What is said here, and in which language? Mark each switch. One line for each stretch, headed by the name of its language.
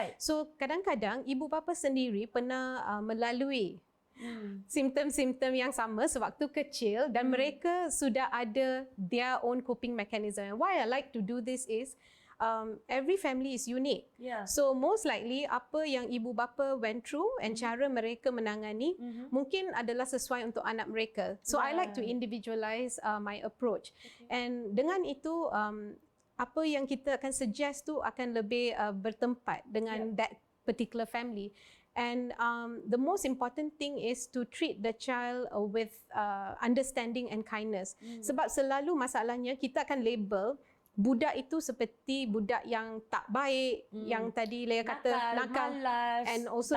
Malay: So kadang-kadang ibu bapa sendiri pernah melalui simptom-simptom yang sama sewaktu kecil, dan mereka sudah ada
English: their own coping mechanism. And why I like to do this is every family is unique.
Malay: So most likely apa yang ibu bapa
English: went through
Malay: and cara mereka menangani mungkin adalah sesuai untuk anak mereka.
English: So I like to individualize my approach.
Malay: And dengan itu apa yang kita akan suggest tu akan lebih bertempat dengan
English: that particular family. And the most important thing is to treat the child with understanding and kindness.
Malay: Sebab selalu masalahnya kita akan label budak itu seperti budak yang tak baik, yang tadi Leah kata nakal, malas,
English: and also